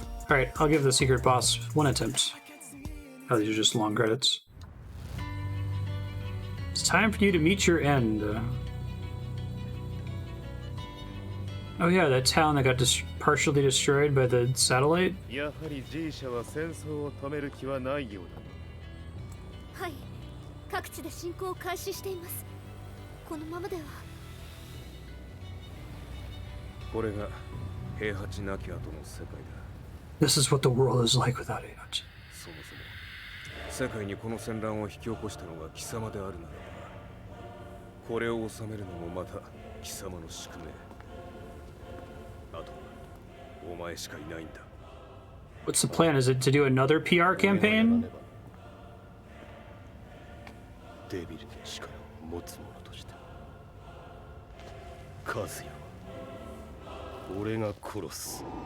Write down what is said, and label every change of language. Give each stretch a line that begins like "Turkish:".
English: Alright, I'll give the secret boss 1 attempt. Oh, these are just long credits. It's time for you to meet your end. Oh yeah, that town that got partially destroyed by the satellite?
Japanese: やはり G 社は戦争を止める気はないようだ。はい、各地で侵攻を開始しています。このままでは。これが平八なき後の世界だ。
English: This is what the world is like without Heihachi.
Japanese: そもそも世界にこの戦乱を引き起こしたのが貴様であるならば、これを収めるのもまた貴様の宿命。あとはお前しかいないんだ。
English: What's the plan? Is it to do another PR campaign?
Japanese: デビルの力を持つ者としてカズヤは俺が殺す。